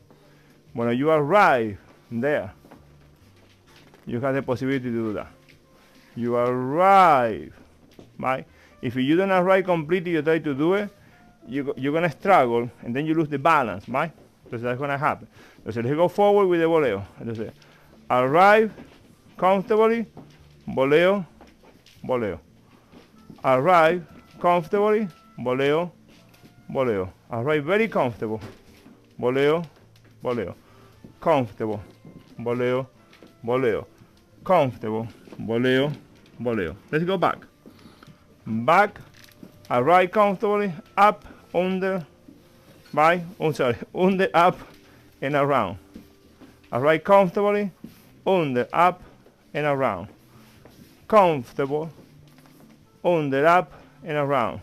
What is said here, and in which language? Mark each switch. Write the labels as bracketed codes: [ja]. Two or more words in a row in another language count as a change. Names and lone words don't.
[en] When you arrive there, you have the possibility to do that. You arrive, right? If you don't arrive completely, you try to do it, you're gonna struggle, and then you lose the balance, right? So that's gonna happen. So let's go forward with the boleo. Entonces, arrive comfortably, boleo, boleo. Arrive comfortably, boleo, boleo. Arrive very comfortable, boleo, boleo. Comfortable, boleo, boleo. Comfortable, boleo, boleo. Let's go back. Back, arrive comfortably, up, under, by, under, up, and around. Arrive comfortably, under, up, and around. Comfortable, under, up, and around.